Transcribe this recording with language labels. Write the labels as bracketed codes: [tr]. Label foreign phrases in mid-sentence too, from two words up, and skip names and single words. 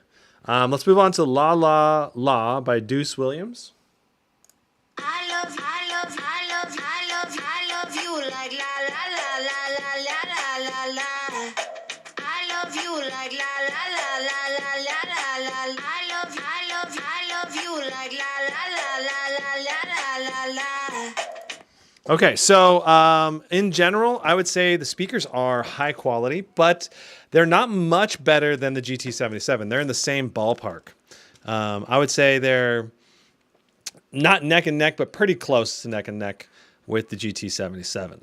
[en] Let's move on to La La La by Deuce Williams. I love you like la la la la la la la la. I love you like la la la la la la la la. I love you like la la la la la la la. Okay, so in general, I would say the speakers are high quality, but they're not much better than the GT77. They're in the same ballpark. I would say they're not neck and neck, but pretty close to neck and neck with the GT77.